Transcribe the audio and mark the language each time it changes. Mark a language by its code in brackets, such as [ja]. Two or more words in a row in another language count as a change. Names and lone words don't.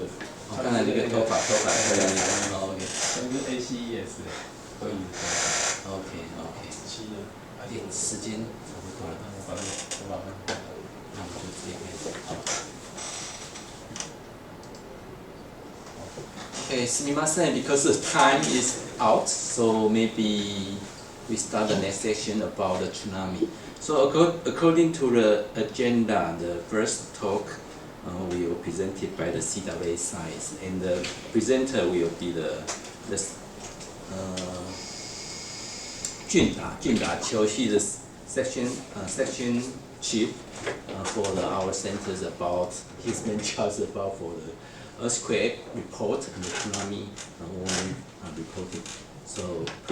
[zh] 刚才那个头发，OK。那是 ACES 会议。 OK。时间差不多了，那我们就直接开始。Okay, [ja] すみません, [en] because time is out, so maybe we start the next section about the tsunami. So according to the agenda, the first talk will be presented by the CWA science, and the presenter will be the Jma Eew, he's the section chief for our centers about his main charge about for the earthquake report and the tsunami warning reporting.